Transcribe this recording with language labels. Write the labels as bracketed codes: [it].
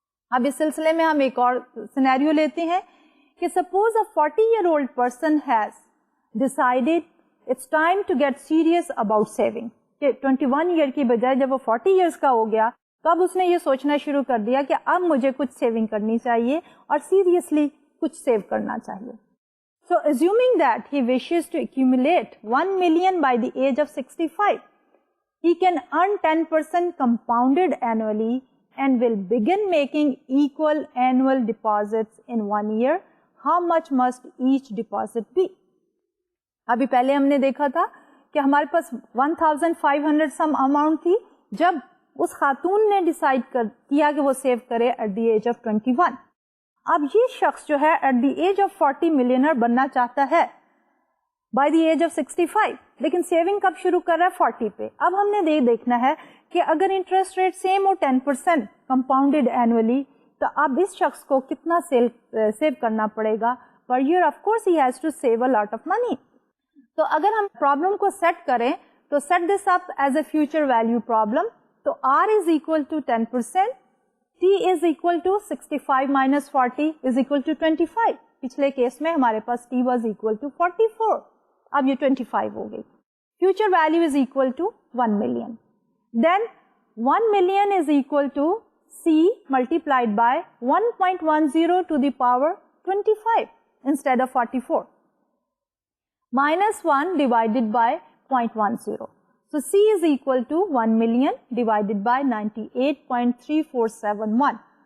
[ur] اب اس سلسلے میں ہم ایک اور سینیریو لیتے ہیں کہ [en] Suppose a 40-year-old person has decided it's time to get serious about saving. [ur] کہ 21 ایئر کی بجائے جب وہ 40 ایئرس کا ہو گیا تو اب اس نے یہ سوچنا شروع کر دیا کہ اب مجھے کچھ سیونگ کرنی چاہیے اور سیریسلی کچھ سیو کرنا چاہیے. [en] So assuming that he wishes to accumulate 1 million by the age of 65, he can earn 10% compounded annually and will begin making equal annual deposits in 1 year. How much must each deposit be? [ur] ابھی پہلے ہم نے دیکھا تھا کہ ہمارے پاس 1500 سم amount تھی جب اس خاتون نے ڈیسائیڈ کیا کہ وہ سیو کرے [en] At the age of 21. [ur] اب یہ شخص جو ہے [en] at the age of 40 [ur] millionaire بننا چاہتا ہے [en] by the age of 65 [ur] لیکن سیونگ کب شروع کر رہا ہے 40 پہ. اب ہم نے دیکھنا ہے کہ اگر انٹرسٹ ریٹ سیم ہو 10% کمپاؤنڈیڈ اینولی تو اب اس شخص کو کتنا سیو کرنا پڑے گا per year. [en] Of course he has to save a lot of money. [ur] تو اگر ہم پرابلم کو سیٹ کریں تو [en] Set this up as a future value problem. تو R is equal to 10%, T is equal to 65 minus 40 is equal to 25. [ur] پچھلے case میں ہمارے پاس [en] T was equal to 44. [ur] اب یہ 25 ہو گئی. [en] Future value is equal to 1 million. Then 1 million is equal to C multiplied by 1.10 to the power 25 instead of 44. Minus 1 divided by 0.10. So C is equal to 1 million divided by 98.3471.